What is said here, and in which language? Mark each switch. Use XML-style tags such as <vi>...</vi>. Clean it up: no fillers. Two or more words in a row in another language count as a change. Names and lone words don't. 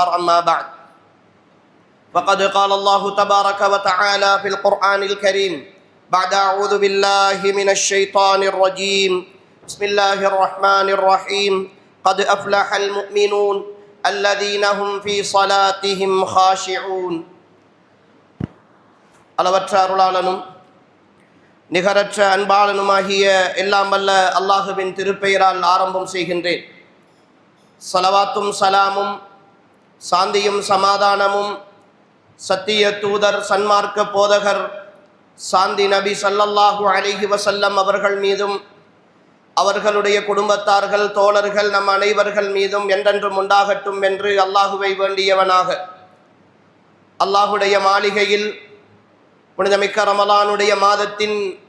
<ar>أما بعد، فقد قال الله تبارك وتعالى في القرآن الكريم بعد أعوذ بالله من الشيطان الرجيم بسم الله الرحمن الرحيم. قد أفلح المؤمنون الذين هم في صلاتهم خاشعون.</ar> <ta>அளவற்ற அருளாளனும் நிகரற்ற அன்பாளனுமாகிய எல்லாம் வல்ல அல்லாஹுவின் திருப்பெயரால் ஆரம்பம் செய்கின்றேன். ஸலவாத்தும் சலாமும் சாந்தியும் சமாதானமும் சத்திய தூதர் சன்மார்க்க போதகர் சாந்தி நபி</ta> <ar>صلى الله عليه وسلم</ar> <ta>அவர்கள் மீதும் அவர்களுடைய குடும்பத்தார்கள் தோழர்கள் நம் அனைவர்கள் மீதும் என்றென்றும் உண்டாகட்டும் என்று அல்லாஹுவை வேண்டியவனாக அல்லாஹுடைய மாளிகையில் புனிதமிக்க ரமலானுடைய மாதத்தின்</ta>